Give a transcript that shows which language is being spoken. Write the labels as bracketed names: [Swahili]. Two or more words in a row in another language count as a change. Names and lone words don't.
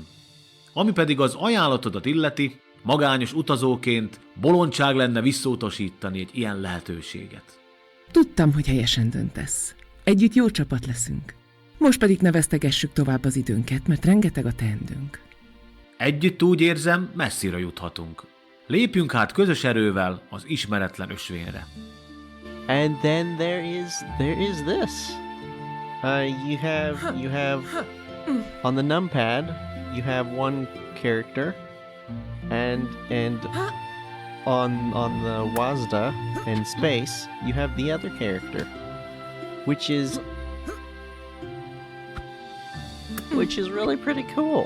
[Hungarian] Ami pedig az ajánlatodat illeti, magányos utazóként bolondság lenne visszautasítani egy ilyen lehetőséget. Tudtam, hogy helyesen döntesz. Együtt jó csapat leszünk. Most pedig ne vesztegessük tovább az időnket, mert rengeteg a teendőnk. Együtt úgy érzem, messzire juthatunk. Lépjünk hát közös erővel az ismeretlen ösvényre. [English] And then there is this. You have on the numpad you have one character, and on the WASD and space you have the other character, which is really pretty cool.